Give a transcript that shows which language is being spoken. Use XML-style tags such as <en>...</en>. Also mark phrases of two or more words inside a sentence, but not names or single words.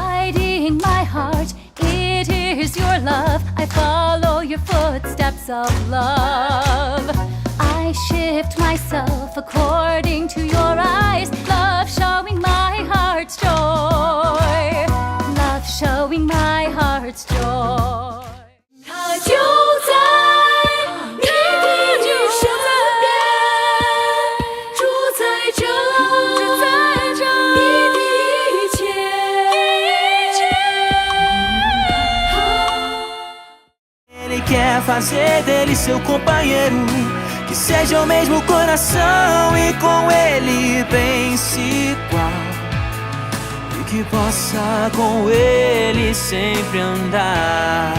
<en>guiding my heart. It is your love. I follow your footsteps of love. I shift myself according to your eyes. Love showing my heart's joy. Love showing my heart's joy.</en> <zh>它就在你的身边，住在这，你的一切。</zh> <pt>Ele quer fazer dele seu companheiro, que seja o mesmo coração e com ele pense igual, e que possa com ele sempre andar.</pt>